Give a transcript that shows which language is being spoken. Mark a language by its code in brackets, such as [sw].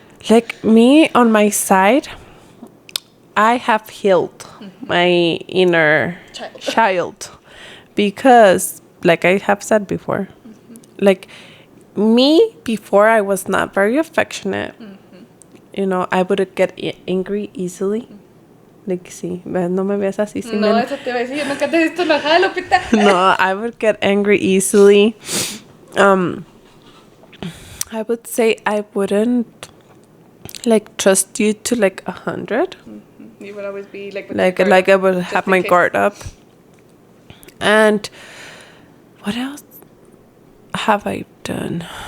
[en] Like me on my side, I have healed my inner child because, like I have said before, like me before I was not very affectionate. You know, I would get angry easily. [es] Like, sí, no me ves así. Sí, No, eso te iba a decir. Yo nunca te he visto enojada, Lupita. [en] No, I would get angry easily. I would say I wouldn't like trust you to like 100. You would always be like I would have my guard up. And what else have I done?